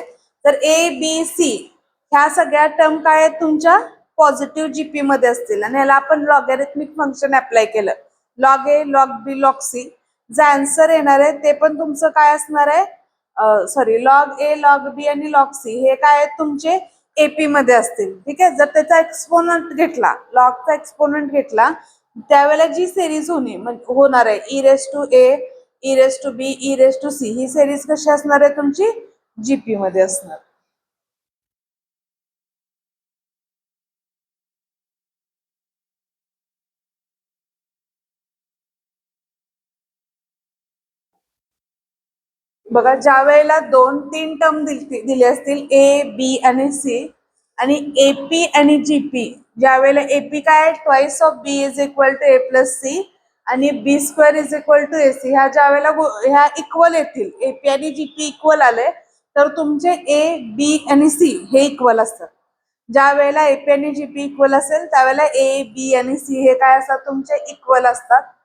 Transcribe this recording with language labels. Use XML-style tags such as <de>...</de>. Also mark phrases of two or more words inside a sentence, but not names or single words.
<mr>तर</mr> <en>a b c</en> <mr>ह्या सगळ्या टर्म काय आहेत तुमच्या</mr> <en>positive GP</en> <mr>मध्ये असतील आणि ह्याला आपण</mr> <en>logarithmic function apply</en> <mr>केलं,</mr> <en>log a log b log c.</en> <mr>जे आन्सर येणार आहे ते पण तुमचं काय असणार आहे, सॉरी,</mr> <en>log a log b</en> <mr>आणि</mr> <en>log c</en> <mr>हे काय आहेत तुमचे एपी मध्ये असतील. ठीक आहे, जर त्याचा एक्सपोनंट घेतला, लॉगचा एक्सपोनंट घेतला त्यावेळेला जी सिरीज होणार आहे e⁴ e⁴b e⁴c ही सिरीज कशी असणार आहे तुमची जीपी मध्ये असणार. बघा ज्या वेळेला 2-3 टर्म दिले असतील</mr> <en>a b</en> <mr>आणि सी आणि एपी आणि जीपी, ज्या वेळेला एपी काय</mr> <en>twice of b is equal to a+c</en> <mr>आणि</mr> <en>b square is equal to ac,</en> <mr>ह्या ज्या वेळेला ह्या इक्वल येतील, एपी आणि जीपी इक्वल आले तर तुमचे</mr> <en>a b</en> <mr>आणि सी हे इक्वल असतात. ज्या वेळेला एपी आणि जीपी इक्वल असेल त्यावेळेला</mr> <en>a b</en> <mr>आणि सी हे काय असतात तुमचे इक्वल असतात.</mr>